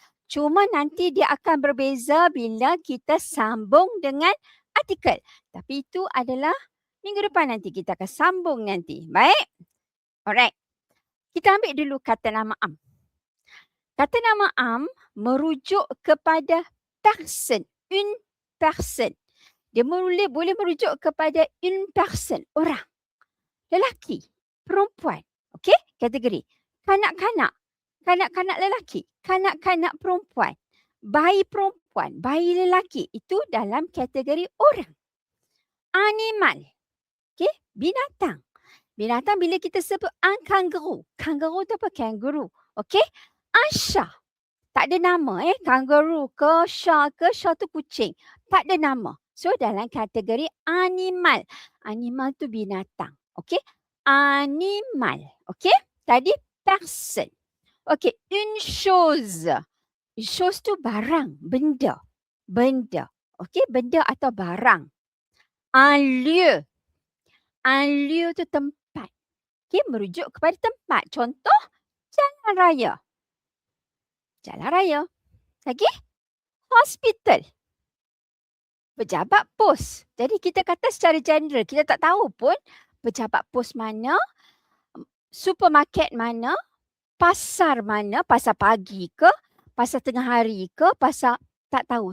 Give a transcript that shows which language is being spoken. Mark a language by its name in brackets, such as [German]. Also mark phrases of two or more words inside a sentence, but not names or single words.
[Malay] Cuma nanti dia akan berbeza bila kita sambung dengan artikel. Tapi itu adalah minggu depan nanti kita akan sambung nanti. Baik? Alright. Kita ambil dulu kata nama am. Kata nama am merujuk kepada person. [French] Une personne. [Malay] Dia boleh merujuk kepada [French] une personne. [Malay] Orang. Lelaki. Perempuan. Okey? Kategori. Kanak-kanak. Kanak-kanak lelaki. Kanak-kanak perempuan. Bayi perempuan. Bayi lelaki. Itu dalam kategori orang. Animal. Okey? Binatang. Binatang bila kita sebut [French] un kangaroo. [Malay] Kangaroo tu apa? Kangaroo. Okey? [French] Un chat. [Malay] Tak ada nama kangaroo ke chat ke, chat tu kucing. Tak ada nama. So dalam kategori animal. Animal tu binatang. Okey? Animal. Okey? Tadi person. Okey, [French] une chose. Une chose [Malay] tu barang, benda. Benda. Okey, benda atau barang. [French] Un lieu. Un lieu [Malay] tu tempat. Okey, merujuk kepada tempat. Contoh, jalan raya. Jalan raya. Lagi? Hospital. Pejabat pos. Jadi kita kata secara general, kita tak tahu pun pejabat pos mana, supermarket mana, pasar mana, pasar pagi ke, pasar tengah hari ke, pasar Tak tahu.